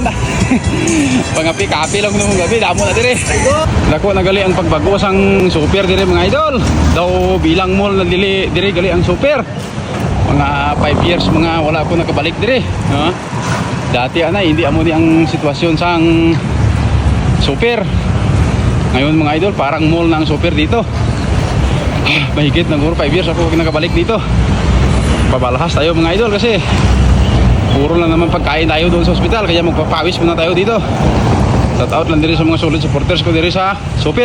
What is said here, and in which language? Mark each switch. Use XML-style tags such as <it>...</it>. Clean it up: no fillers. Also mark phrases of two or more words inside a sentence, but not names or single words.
<hil>Pangapi-kapi lang nung gabi damo na dire. Dako na gali ang pagbago sang Supir dire mga idol. Daw bilang mall na dire gali ang Supir. Mga 5 years mga wala ko nakabalik dire.</hil> <tl>Dati hindi</tl> <hil>amo ni ang sitwasyon sang Supir.</hil> <tl>Ngayon mga idol, parang mall na ang Supir dito. Mahigit na 5 years ako nakabalik dito. Pabalahas tayo mga idol kasi puro lang naman pagkain tayo doon sa ospital. Kaya magpapawis muna tayo dito.</tl> <en>Shout out</en> <tl>lang diri sa mga</tl> <en>solid supporters</en> <tl>ko diri sa Supir.</tl>